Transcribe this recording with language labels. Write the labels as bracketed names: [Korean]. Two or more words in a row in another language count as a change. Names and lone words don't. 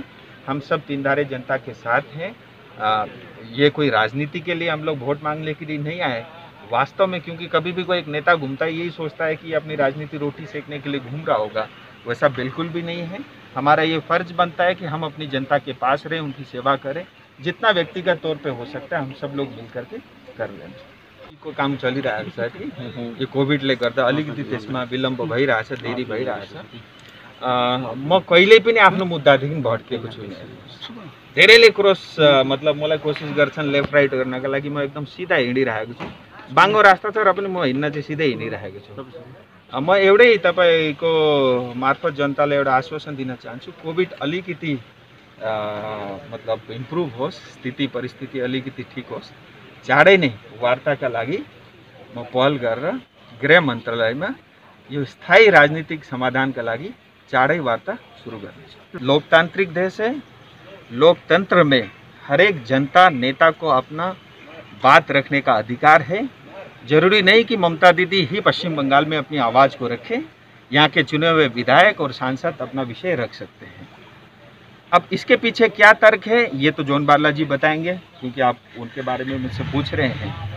[Hindi] हम सब तीनधारे जनता के साथ हैं। ये कोई राजनीति के लिए हम लोग वोट मांगने के लिए नहीं आए वास्तव में, क्योंकि कभी भी कोई एक नेता घूमता है यही सोचता है कि अपनी राजनीति रोटी सेकने के लिए घूम रहा होगा, वैसा बिल्कुल भी नहीं है। हमारा ये फ़र्ज बनता है कि हम अपनी जनता के पास रहें, उनकी सेवा करें, जितना व्यक्तिगत तौर पे हो सकता है हम सब लोग मिल करके कर लें। [Nepali] को काम चलिरहेको छ कि यो कोभिडले गर्दा अलिकति त्यसमा विलम्ब भइरहेछ, देरी भइरहेछ। म कहिल्यै पनि आफ्नो मुद्दादेखि भड्केको छुइनँ। धेरैले क्रस मतलब मलाई कोसिस गर्छन् [English] left right [Nepali] गर्नका लागि, म एकदम सिधा हिँडिरहेको छु। बाङ्गो रास्ता तर पनि म हिँड्न चाहिँ सिधै हिँडिरहेको छु। म एउटै तपाईँको मार्फत जनतालाई एउटा आश्वासन दिन चाहन्छु, कोभिड अलिकति मतलब इम्प्रुभ होस्, स्थिति परिस्थिति अलिकति ठिक होस्, चाँडै नै वार्ताका लागि म पहल गरेर गृह मन्त्रालयमा यो स्थायी राजनीतिक समाधानका लागि चाँडै वार्ता सुरु गर्नेछु। [Hindi] लोकतांत्रिक देश है, लोकतंत्र में हरेक जनता नेता को अपना बात रखने का अधिकार है। जरूरी नहीं कि ममता दीदी ही पश्चिम बंगाल में अपनी आवाज़ को रखें, यहाँ के चुने हुए विधायक और सांसद अपना विषय रख सकते हैं। अब इसके पीछे क्या तर्क है ये तो जॉन बारला जी बताएंगे, क्योंकि आप उनके बारे में मुझसे पूछ रहे हैं।